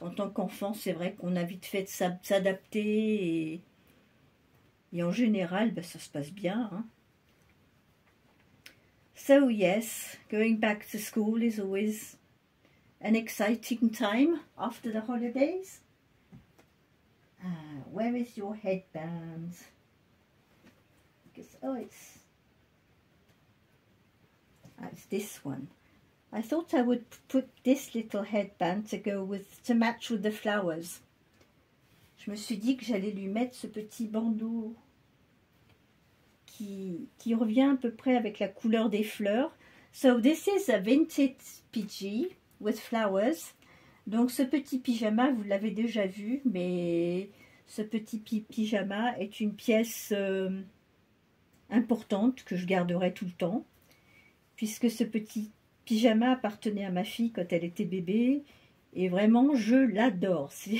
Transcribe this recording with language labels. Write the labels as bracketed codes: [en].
[fr] En tant qu'enfant, c'est vrai qu'on a vite fait de s'adapter, et en général, ben, ça se passe bien, hein. [en] So yes, going back to school is always an exciting time after the holidays. Where is your headband? Because, it's this one. I thought I would put this little headband to match with the flowers. [fr] Je me suis dit que j'allais lui mettre ce petit bandeau qui revient à peu près avec la couleur des fleurs. [en] So this is a vintage PG with flowers. [fr] Donc ce petit pyjama, vous l'avez déjà vu, mais ce petit pyjama est une pièce importante que je garderai tout le temps, puisque ce petit pyjama appartenait à ma fille quand elle était bébé, et vraiment je l'adore.